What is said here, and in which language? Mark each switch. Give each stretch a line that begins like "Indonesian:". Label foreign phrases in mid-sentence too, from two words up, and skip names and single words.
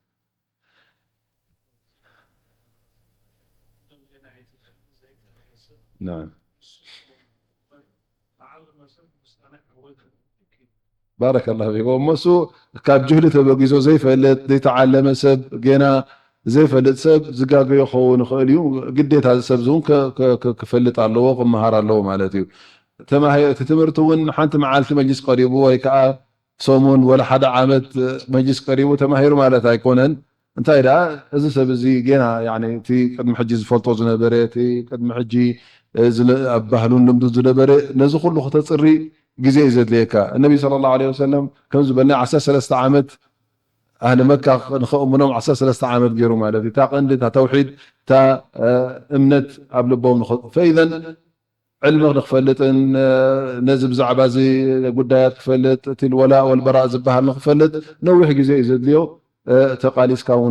Arabic: بارك الله فيكم
Tigrinya: እሱ ካብ ጅህሊ ተበጊዞ ዘይፈልጥ ዘይተዓለመ ሰብ ገና ዘይፈልጥ ሰብ ዝጋገዮ ክኸውን ይኽእል እዩ ግዴታ ሰብ እውን ክፈልጥ ኣለዎ ክመሃር ኣለዎ ማለት እዩ እቲ ትምህርቲ እውን ሓንቲ መዓልቲ መጅሊስ ቀሪቡ ወይ ከዓ ሰሙን ወላ ሓደ ዓመት መጅሊስ ቀሪቡ ተማሂሩ ማለት ኣይኮነን እንታይ ደኣ እዚ ሰብ እዚ ጌና እቲ ቅድሚ ሕጂ ዝፈልጦ ዝነበረ እቲ ቅድሚ ሕጂ ኣብ ባህሉን ልምዱ ዝነበረ ነዚ ኩሉ ክተፅሪ ግዜ እዩ ዘድልየካ እነቢ
Arabic: صلى الله عليه وسلم
Tigrinya: ከም ዝበልና 13 ዓመት ኣህሊ መካ ንኸእምኖም 13 ዓመት ገይሩ ማለት እዩ እታ ቀንዲ እታ ተውሒድ እታ እምነት ኣብ ልቦም ፈኢዘን ዕልሚ ንክፈልጥን ነዚ ብዛዕባ እዚ ጉዳያት ክፈልጥ እቲ
Arabic: الولاء والبراء
Tigrinya: ዝበሃል ንክፈልጥ ነዊሕ ግዜ እዩ ዘድልዮ ተቃሊስካ እውን